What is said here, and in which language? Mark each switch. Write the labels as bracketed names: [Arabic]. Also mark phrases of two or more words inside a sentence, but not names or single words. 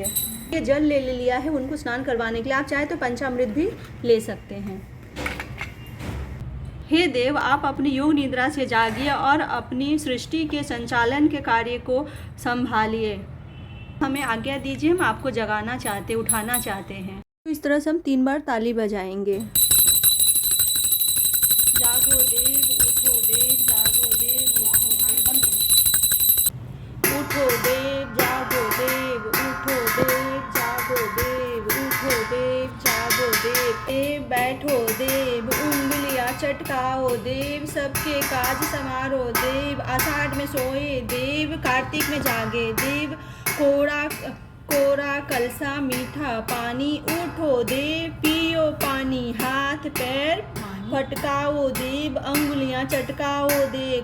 [Hindi] ये जल ले लिया है उनको स्नान करवाने के लिए। आप चाहे तो पंचामृत भी ले सकते हैं। हे देव, आप अपनी योग निद्रा से जागिए और अपनी सृष्टि के संचालन के कार्य को संभालिए। हमें आज्ञा दीजिए, हम आपको जगाना चाहते, उठाना चाहते हैं। तो इस तरह से हम 3 बार ताली बजाएंगे। जागो देव, उठो देव, जागो देव, उठो देव, उठो देव, जागो देव, उठो देव, जागो देव, उठो देव, जागो देव। देव बैठो देव, उंगलियां चटकाओ देव, सबके काज समारो देव। आषाढ़ में सोए देव, कार्तिक में जागे देव। कोरा कलसा मीठा पानी, उठो देव, पियो पानी, हाथ पैर फटकाओ देव, अंगुलियां चटकाओ देव।